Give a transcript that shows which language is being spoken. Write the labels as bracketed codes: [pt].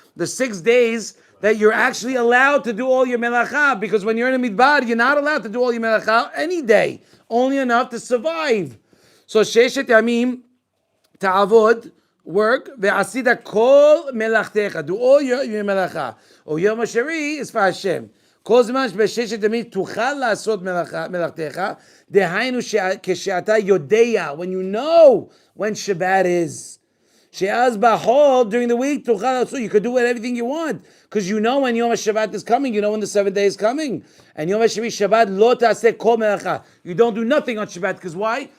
[en] The 6 days that you're actually allowed to do all your melacha, because when you're in a midbar, you're not allowed to do all your melacha any day, only enough to survive. So [he] sheshet yamim ta'avod, [en] work, [he] ve'asita kol melachtecha, [en] do all your melacha. Ubiyom hashvi'i is for Hashem. [he] כל זמן שבששת ימים תוכל לעשות מלאכתך, דהיינו כשאתה יודע, [en] when you know when Shabbat is. [he] שאז בחול, [en] during the week, [he] תוכל לעשות, [en] you could do everything you want, because you know when Yom HaShabbat is coming, you know when the 7th day is coming. And Yom HaShabbat, Shabbat, [he] לא תעשה כל מלאכה. [en] You don't do nothing on Shabbat, because why?